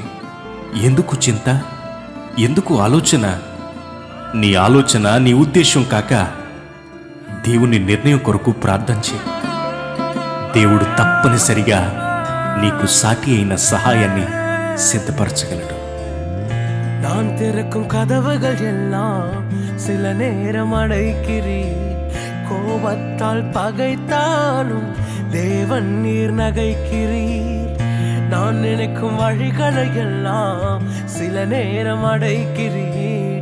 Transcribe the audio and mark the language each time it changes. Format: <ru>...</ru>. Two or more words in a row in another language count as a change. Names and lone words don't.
<te>ఎందుకు చింత, ఎందుకు ఆలోచన? నీ ఆలోచన, నీ ఉద్దేశం కాక దేవుని నిర్ణయం కొరకు ప్రార్థన చేయి. దేవుడు తప్పనిసరిగా నీకు సాటి అయిన సహాయాన్ని సిద్ధపరచగలడు.</te> <ta>நான் திறக்கும் கதவுகள் எல்லாம் சில நேரம் அடைக்கிறீர். கோபத்தால் பகைத்தாலும் தேவன் நீர் நகைக்கிறீர். நான் நினைக்கும் வழிகளை எல்லாம் சில நேரம் அடைக்கிறீர்.</ta>